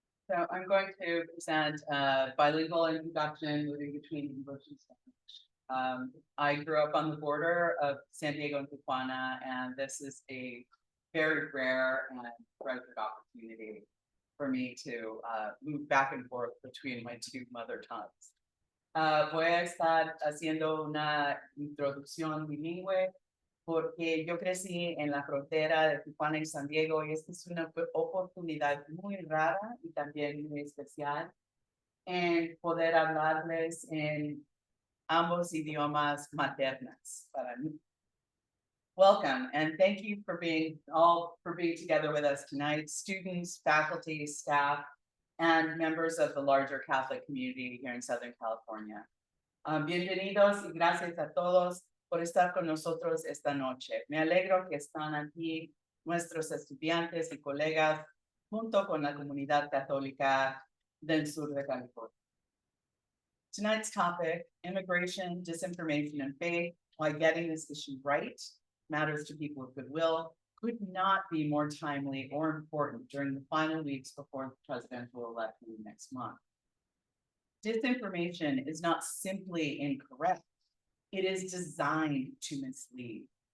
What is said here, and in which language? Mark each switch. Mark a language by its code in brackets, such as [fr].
[en] So I'm going to present a bilingual introduction moving between English and Spanish. I grew up on the border of San Diego and Tijuana, and this is a very rare and treasured opportunity for me to move back and forth between my two mother tongues. [es] Voy a estar haciendo una introducción bilingüe porque yo crecí en la frontera de Tijuana y San Diego y esta es una oportunidad muy rara y también muy especial en poder hablarles en ambos idiomas maternas para mí. [en] Welcome and thank you for being together with us tonight, students, faculty, staff, and members of the larger Catholic community here in Southern California. [es] Bienvenidos y gracias a todos por estar con nosotros esta noche. Me alegro que están aquí nuestros estudiantes y colegas junto con la comunidad católica del sur de California. [en] Tonight's topic, immigration, disinformation, and faith, why getting this issue right matters to people of goodwill, could not be more timely or important during the final weeks before the presidential election next month. Disinformation is not simply incorrect. It is designed to mislead.